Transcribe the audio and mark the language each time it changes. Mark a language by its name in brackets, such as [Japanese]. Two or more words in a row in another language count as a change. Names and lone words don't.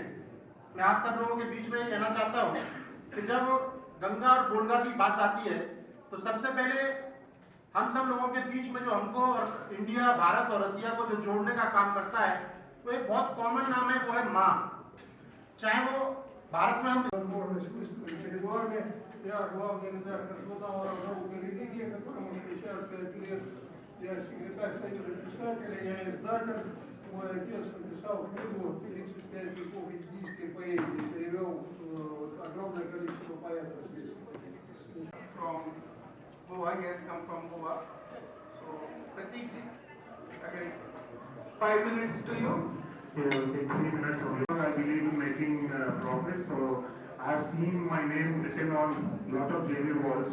[Hindi] मैं आप सब लोगों के बीच में कहना चाहता हूँ कि जब गंगा और वोल्गा की बात आती है तो सबसे पहले हम सब लोगों के बीच में जो हमको और इंडिया, भारत और रसिया को जो जोड़ने का काम करता है वो एक बहुत कॉमन नाम है, वो है माँ। चाहे वो भारत में हम [Russian] Я главный редактор журнала «Наука и религия», которому сейчас 5 лет. Я секретарь Союза писателей, я издатель. Мой отец написал книгу «35 веков индийской поэзии», перевел огромное количество поэтов здесь. [English] From Goa, he has come from Goa. So, Pratik ji, again, 5 minutes to you. Yeah, okay, 3 minutes only. I believe in making profit, so I have seen my name written on a lot of JNU walls.